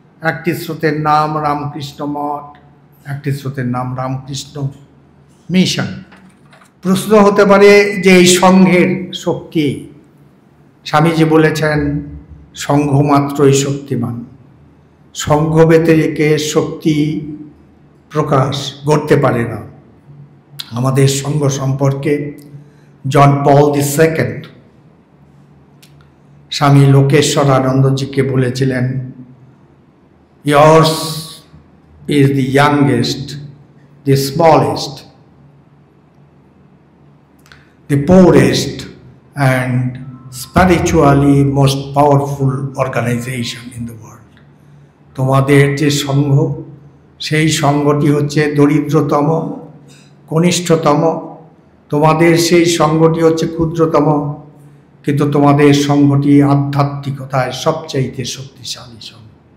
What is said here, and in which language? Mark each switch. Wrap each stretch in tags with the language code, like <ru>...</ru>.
<bn>একটি স্রোতের নাম রামকৃষ্ণ মঠ, একটি স্রোতের নাম রামকৃষ্ণ মিশন। প্রশ্ন হতে পারে যে এই সংঘের শক্তি, স্বামীজি বলেছেন সংঘ মাত্রই শক্তিমান, সংঘ ব্যতিরেকে শক্তি প্রকাশ ঘটতে পারে না। আমাদের সংঘ সম্পর্কে জন পল II স্বামী লোকেশ্বর আনন্দজিকে বলেছিলেন,</bn> <en>yours is the youngest, the smallest, the poorest and spiritually most powerful organization in the world.</en> <bn>তোমাদের যে সংঘ, সেই সংঘটি হচ্ছে দরিদ্রতম, কনিষ্ঠতম, তোমাদের সেই সংঘটি হচ্ছে ক্ষুদ্রতম, কিন্তু তোমাদের সংঘটি আধ্যাত্মিকতায় সবচাইতে শক্তিশালী সংঘ।</bn>